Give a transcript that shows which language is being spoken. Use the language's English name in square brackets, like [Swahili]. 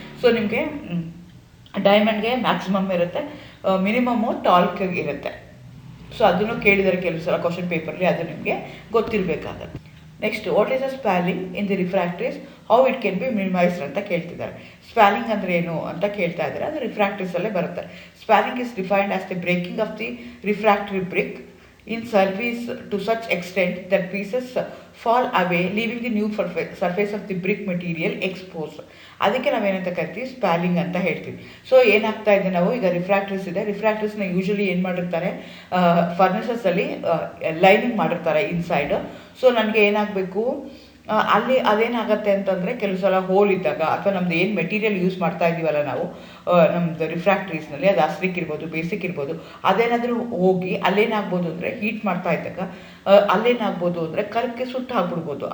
[Kannada] So ನಿಮಗೆ ಡೈಮಂಡ್ಗೆ maximum ಇರುತ್ತೆ, minimum ಟಾಲ್ಕ್ಗೆ ಇರುತ್ತೆ. ಸೊ ಅದನ್ನು ಕೇಳಿದರೆ ಕೆಲವು ಸಲ ಕ್ವಶನ್ ಪೇಪರ್ಲಿ, ಅದು ನಿಮಗೆ ಗೊತ್ತಿರಬೇಕಾಗತ್ತೆ. [English] next, what is a spalling in the refractories, how it can be minimised [Kannada] ಅಂತ ಕೇಳ್ತಿದ್ದಾರೆ. ಸ್ಪ್ಯಾಲಿಂಗ್ ಅಂದರೆ ಏನು ಅಂತ ಕೇಳ್ತಾ ಇದ್ದಾರೆ, ಅದು ರಿಫ್ರಾಕ್ಟ್ರೀಸಲ್ಲೇ ಬರುತ್ತೆ. [English] Spalling is defined as the breaking of the refractory brick in surface to such extent that pieces fall away, leaving the new surface of the brick material exposed. [Kannada] ಅದಕ್ಕೆ ನಾವೇನಂತ ಕರಿತೀವಿ, ಸ್ಪ್ಯಾಲಿಂಗ್ ಅಂತ ಹೇಳ್ತೀವಿ. ಸೊ ಏನಾಗ್ತಾ ಇದೆ, ನಾವು ಈಗ ರಿಫ್ರಾಕ್ಟ್ರೀಸ್ ಇದೆ, ರಿಫ್ರಾಕ್ಟ್ರೀಸ್ನ ಯೂಶಲಿ ಏನು ಮಾಡಿರ್ತಾರೆ, ಫರ್ನೇಸಸಲ್ಲಿ ಲೈನಿಂಗ್ ಮಾಡಿರ್ತಾರೆ ಇನ್ಸೈಡ್. ಸೊ ನನಗೆ ಏನಾಗಬೇಕು, ಅಲ್ಲಿ ಅದೇನಾಗುತ್ತೆ ಅಂತಂದರೆ, ಕೆಲವು ಸಲ ಹೋಲ್ ಇದ್ದಾಗ, ಅಥವಾ ನಮ್ದು ಏನು ಮೆಟೀರಿಯಲ್ ಯೂಸ್ ಮಾಡ್ತಾ ಇದ್ದೀವಲ್ಲ ನಾವು ನಮ್ಮದು ರಿಫ್ರಾಕ್ಟ್ರೀಸ್ನಲ್ಲಿ, ಅದು ಅಸ್ಲಿಕ್ ಇರ್ಬೋದು, ಬೇಸಿಕ್ ಇರ್ಬೋದು, ಅದೇನಾದರೂ ಹೋಗಿ ಅಲ್ಲೇನಾಗ್ಬೋದು ಅಂದರೆ, ಹೀಟ್ ಮಾಡ್ತಾ ಇದ್ದಾಗ ಅಲ್ಲೇನಾಗ್ಬೋದು ಅಂದರೆ ಕರ್ಕ್ಕೆ ಸುಟ್ಟು ಹಾಕ್ಬಿಡ್ಬೋದು.